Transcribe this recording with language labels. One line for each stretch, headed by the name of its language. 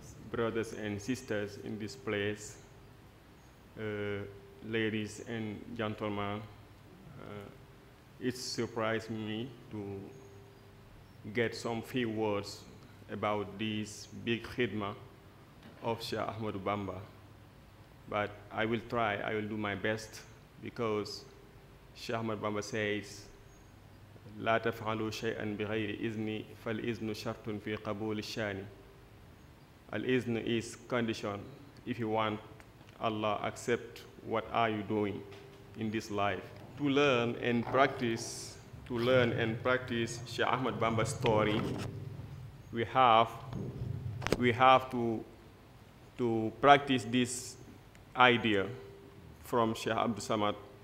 English: Brothers and sisters in this place, ladies and gentlemen, it surprised me to get some few words about this big khidmah of Sheikh Ahmadou Bamba. But I will try, I will do my best, because Sheikh Ahmadou Bamba says,
Arabic: لا تفعلوا شيئا بغير إذن فالإذن شرط في قبول الشان.
English: Al-Izn is condition. If you want Allah accept what are you doing in this life. To learn and practice Sheikh Ahmadou Bamba's story, we have to practice this idea from Sheikh Abdou Samad.